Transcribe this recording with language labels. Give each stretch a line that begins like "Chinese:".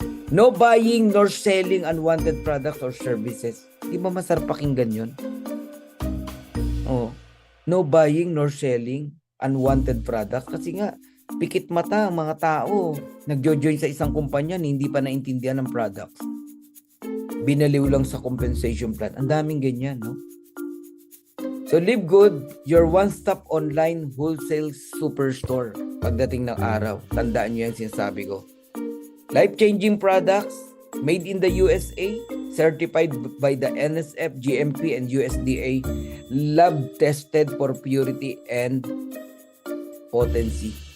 English: No buying nor selling unwanted products or services.
Filipino: Di ba masarap pakinggan yun? Oh.
English: No buying nor selling unwanted products.
Filipino: Kasi nga, pikit mata ang mga tao. Nagjo-join sa isang kumpanya, hindi pa naintindihan ng products. Binaliw lang sa compensation plan. Ang daming ganyan, no? So, LiveGood,
English: your one-stop online wholesale superstore.
Filipino: Pagdating ng araw, tandaan nyo yan sinasabi ko.
English: Life-changing products, made in the USA, certified by the NSF, GMP, and USDA, lab-tested for purity and potency.